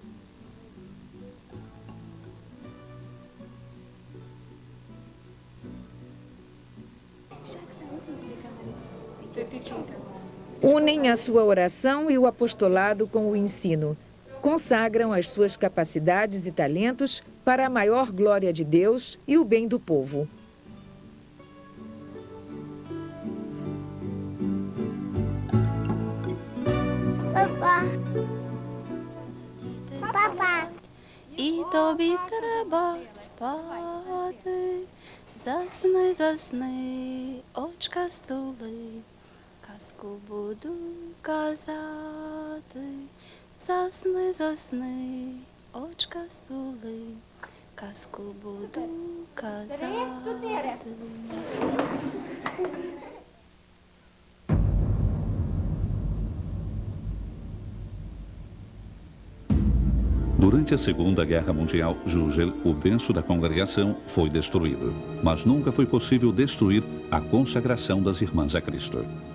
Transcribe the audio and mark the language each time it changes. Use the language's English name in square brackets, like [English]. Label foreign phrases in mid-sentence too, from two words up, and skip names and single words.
[Portuguese] Unem a sua oração e o apostolado com o ensino. Consagram as suas capacidades e talentos para a maior glória de Deus e o bem do povo. [Ukrainian] Папа. І тобі треба спати, засни, засни, очка стули, казку буду казати, засни, засни, очка стули, казку буду казати. [Portuguese] Durante a Segunda Guerra Mundial, Jugel, o berço da congregação, foi destruído. Mas nunca foi possível destruir a consagração das irmãs a Cristo.